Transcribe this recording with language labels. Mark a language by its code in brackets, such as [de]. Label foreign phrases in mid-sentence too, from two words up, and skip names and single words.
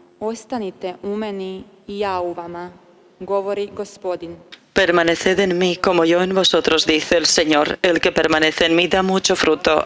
[hr] Ostanite u meni I ja u vama, govori Gospodin. [es] Permaneced en mí como yo en vosotros, dice el Señor. El que permanece en mí da mucho fruto.